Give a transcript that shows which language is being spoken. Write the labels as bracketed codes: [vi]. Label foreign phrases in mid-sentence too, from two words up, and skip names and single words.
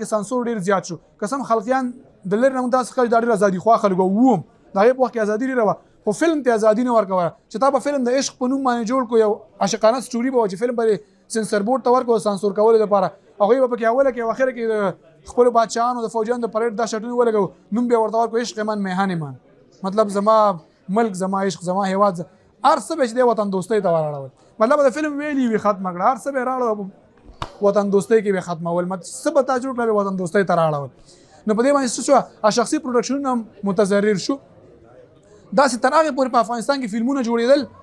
[ps] کې سانسور ډېر زیات شو قسم خلقیان د لرې نه داسې ښکاري دا ډېر ازادي خوا خلکو ووم د هغې په وخت کې ازادي ډېره وه خو فلم ته ازادي نه ورکوله چې تا به فلم د عشق په نوم باندې جوړ کو یو عاشقانه سټوري به وه چې فلم به سنسر بورډ ته ورکړو سانسور کولو لپاره هغوی به پکې اوله کې او اخره کې د خپلو بادشاهانو د فوجیانو د پریډ دا شرطونه ولګو نوم بیا ورته ورکړو [fa] عشق من میهن من [ps] مطلب زما ملک زما عشق زما هیواد هر څه به چې دی وطن دوستۍ ته وراړول مطلب د فلم ویلي وي ختمه کړه هر څه به یې راړو وطن دوستۍ کې به ختمول څه به تا جوړ کړه وطن دوستۍ ته راړول نو په دې باندې څه شوه شخصي پروډکشنونه هم متضرر شو داسې تر هغې پورې په افغانستان کې فلمونه جوړېدل